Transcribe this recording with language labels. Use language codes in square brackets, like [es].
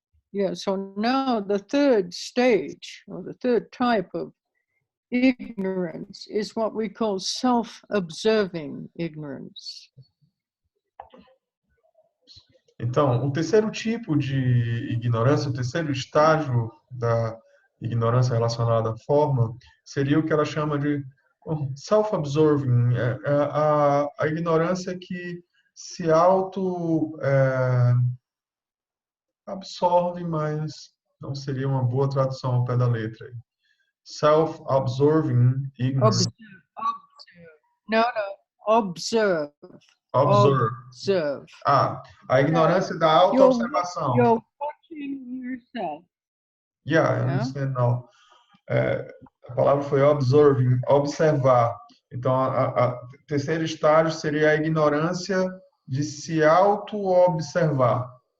[en] Yeah, so now the third stage, or the third type of ignorance, is what we call self-observing ignorance. [pt] Então, o terceiro tipo de ignorância, o terceiro estágio da ignorância relacionada à forma, seria o que ela chama de self-absorbing, a ignorância que se auto-absorve, mas não seria uma boa tradução ao pé da letra. [en] Self-absorbing ignorance. Observe. Observe. [pt] A ignorância da auto-observação. [en] You're watching yourself. Yeah, I understand now. [pt] A palavra foi observing, observar. Então, o terceiro estágio seria a ignorância de se auto-observar.